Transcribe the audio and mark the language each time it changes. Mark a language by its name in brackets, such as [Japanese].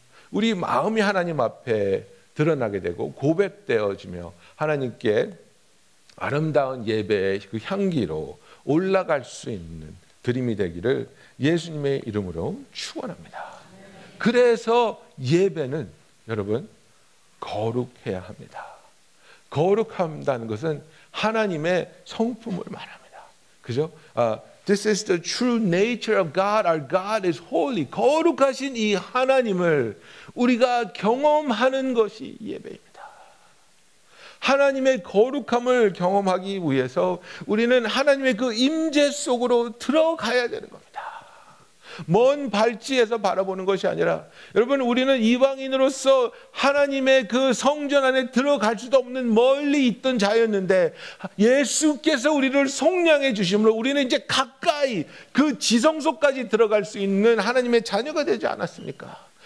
[Korean] 우리 마음이 하나님 앞에 드러나게 되고 고백되어지며 하나님께 아름다운 예배의 그 향기로 올라갈 수 있는 드림이 되기를 예수님의 이름으로 축원합니다. 그래서 예배는 여러분 거룩해야 합니다. 거룩한다는 것은 하나님의 성품을 말합니다. 그죠? [English] This is the true nature of God. Our God is holy. [Korean] 거룩하신 이 하나님을 우리가 경험하는 것이 예배입니다. 하나님의 거룩함을 경험하기 위해서 우리는 하나님의 그 임재 속으로 들어가야 되는 겁니다. 먼 발치에서 바라보는 것이 아니라, 여러분 우리는 이방인으로서 하나님의 그 성전 안에 들어갈 수도 없는 멀리 있던 자였는데 예수께서 우리를 속량해 주심으로 우리는 이제 가까이 그 지성소까지 들어갈 수 있는 하나님의 자녀가 되지 않았습니까?